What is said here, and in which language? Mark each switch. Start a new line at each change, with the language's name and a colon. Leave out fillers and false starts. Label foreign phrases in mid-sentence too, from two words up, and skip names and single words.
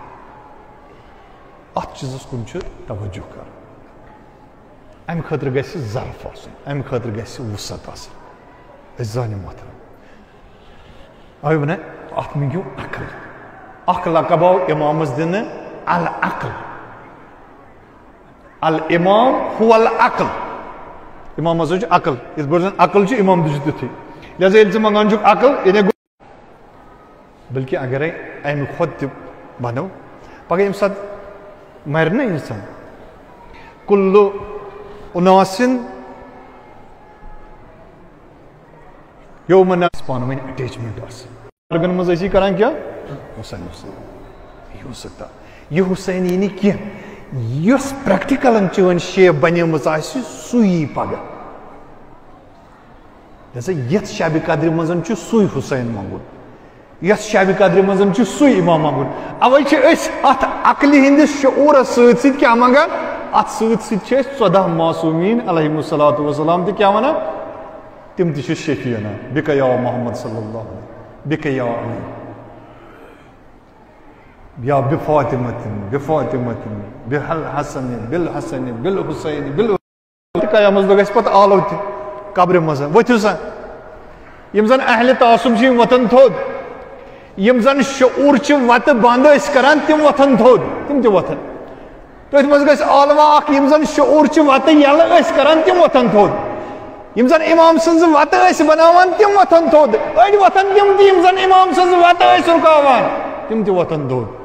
Kashmiri: اتھ چیٖزس کُن چھُ توجہ کرُن امہِ خٲطرٕ گژھِ ظرف آسُن امہِ خٲطرٕ گژھِ وُسعت آسٕنۍ أسۍ زانہِ محترم اوے ونان اتھ منٛگِو عقل اکھ لقب آو امامس دِنہٕ العقل
Arabic: الامام هو العقل
Kashmiri: امام ہسا چھُ عقل یِتھ پٲٹھۍ زن عقل چھُ امام تہِ چھُ تیُتھُے لہذا ییٚلہِ ژٕ منگان چھُکھ عقل یعنی بلکہِ اگرے امہِ کھۄتہٕ تہِ بنو پگاہ ییٚمہِ ساتہٕ مرِ نا انسان
Arabic: کُلُّ اُناسِن
Kashmiri: یومن پانہٕ ؤنۍ اٹیچمنٹ آسان بُزرگن منٛز ٲسی کران کیٛاہ حُسین حُسین یہِ سکتا یہِ حُسین یی نہٕ کینٛہہ یۄس پریکٹِکلن چٲنۍ شیپ بنیمٕژ آسہِ سُے یی پگاہ لہذا یتھ شبِ قدرِ منٛز چھُ سُے حُسین منگُن یتھ شبِ قدرِ منٛز چھُ سُے امام منگُن اوے چھِ أسۍ اتھ عقلہِ ہٕنٛدِس شعوٗرس سۭتۍ سۭتۍ کیٛاہ منگان اتھ سۭتۍ سۭتۍ چھِ أسۍ 14 معصوٗمیٖن
Arabic: علیہم الصلاۃ والسلام
Kashmiri: تہِ کیٛاہ ونان تِم تہِ چھِ شفیع انان
Arabic: بِکَ یا محمد صلی اللہ علیہ بِکَ یا علی یا بِفاطمتن بِفاطمتن بالحسن بالحسن بالحسین بالحسین
Kashmiri: قیامس دۄہ گژھِ پتہٕ آلو تہِ قبرِ منٛز ؤتھِو سا یِم زن اہلِ تعصُب چھِ یِم وۄتھن تھوٚد یِم زن شعوٗر چھِ وتہٕ بنٛد ٲسۍ کران تِم وۄتھن تھوٚد تِم تہِ وۄتھن تٔتھۍ منٛز گژھِ عالما اکھ یِم زن شعوٗر چھِ وتہٕ یلہٕ ٲسۍ کران تِم وۄتھن تھوٚد یِم زن امام سٕنٛزٕ وتہٕ ٲسۍ بناوان تِم وۄتھن تھوٚد أڑۍ وۄتھن تِم تہِ یِم زن امام سٕنٛزٕ وتہٕ ٲسۍ رُکاوان تِم تہِ وۄتھن تھوٚد